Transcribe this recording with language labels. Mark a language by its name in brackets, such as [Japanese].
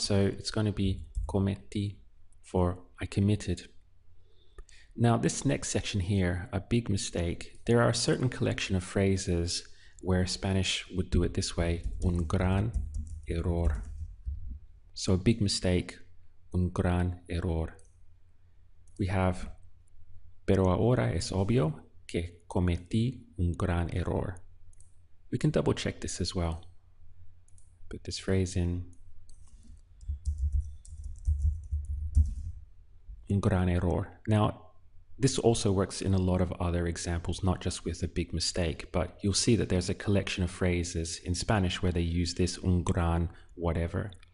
[English] So it's going to be cometti for I committed. Now this next section here, a big mistake. There are a certain collection of phrases where Spanish would do it this way, [Spanish] un gran error. [English] So a big mistake, [Spanish] un gran error. [English] We have, [Spanish] pero ahora es obvio que cometí un gran error. [English] We can double check this as well. Put this phrase in. [Spanish] Un gran error. [English] Now, this also works in a lot of other examples, not just with a big mistake, but you'll see that there's a collection of phrases in Spanish where they use this un gran whatever.